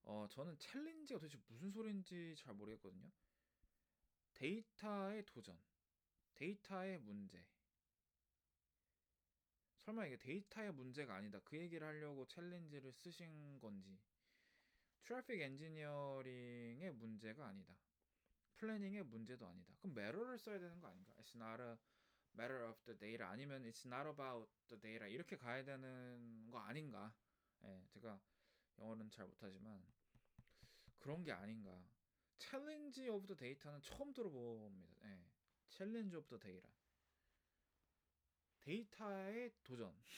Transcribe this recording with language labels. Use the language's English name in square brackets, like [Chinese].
[Korean] 저는 챌린지가 도대체 무슨 소리인지 잘 모르겠거든요. 데이터의 도전, 데이터의 문제. 설마 이게 데이터의 문제가 아니다, 그 얘기를 하려고 챌린지를 쓰신 건지. 트래픽 엔지니어링의 문제가 아니다, 플래닝의 문제도 아니다. 그럼 matter를 써야 되는 거 아닌가? [English] It's not a matter of the data [Korean] 아니면 [English] it's not about the data [Korean] 이렇게 가야 되는 거 아닌가? 예, 제가 영어는 잘 못하지만 그런 게 아닌가. 챌린지 오브 더 데이터는 처음 들어봅니다. 예. 챌린지 오브 더 데이터. 데이터의 도전.